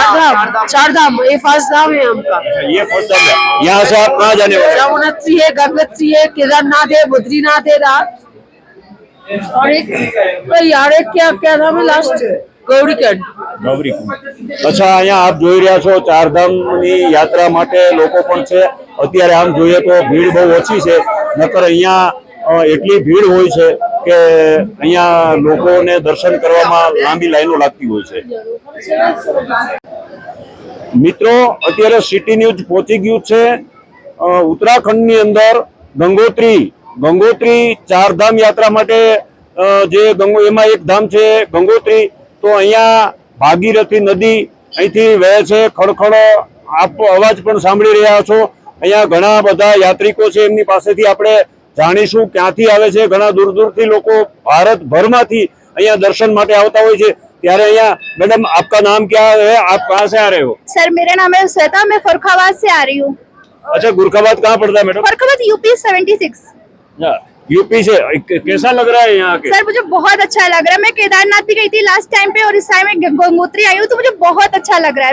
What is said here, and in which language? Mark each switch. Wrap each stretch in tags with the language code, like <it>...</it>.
<hi>चार धाम ये फर्स्ट धाम है हमका। ये फर्स्ट धाम है। यहाँ से आप कहाँ जाने वाले? यमुनोत्री है, गंगोत्री है, केदारनाथ है, बद्रीनाथ है, और एक क्या धाम है लास्ट? गौरीकुंड।</hi> <gu>અચ્છા, અહીંયા આપ જોઈ રહ્યા છો ચારધામની યાત્રા માટે લોકો પણ છે। અત્યારે આમ જોઈએ તો ભીડ બહુ ઓછી છે, નકર અહીંયા એટલી ભીડ હોય છે કે અહીંયા લોકોને દર્શન કરવામાં લાંબી લાઈનો લાગતી હોય છે। મિત્રો, અત્યારે સિટી ન્યૂઝ પહોંચી ગયું છે ઉત્તરાખંડની અંદર ગંગોત્રી ચારધામ યાત્રા માટે જે એમાં એક ધામ છે ગંગોત્રી। તો અહીંયા ભાગીરથી નદી અહીંથી વહે છે, ખડખડ આપ અવાજ પણ સાંભળી રહ્યા છો। અહીંયા ઘણા બધા યાત્રિકો છે, એમની પાસેથી આપણે જાણીશું ક્યાંથી આવે છે। ઘણા દૂર દૂરથી લોકો ભારતભરમાંથી અહીંયા દર્શન માટે આવતા હોય છે। ત્યારે અહીંયા</gu> <hi>मैडम आपका नाम क्या है? आप कहाँ से आ रहे हो? सर मेरा नाम है श्वेता, मैं फरुखाबाद से आ रही हूँ। अच्छा, गुरखाबाद कहाँ पड़ता है मैडम? फरुखाबाद यूपी 76। यूपी से कैसा लग रहा है यहाँ के? सर मुझे बहुत अच्छा लग रहा है। मैं केदारनाथ भी गई थी लास्ट टाइम पे और इस टाइम मैं गंगोत्री आई हूँ, तो मुझे बहुत अच्छा लग रहा है।</hi>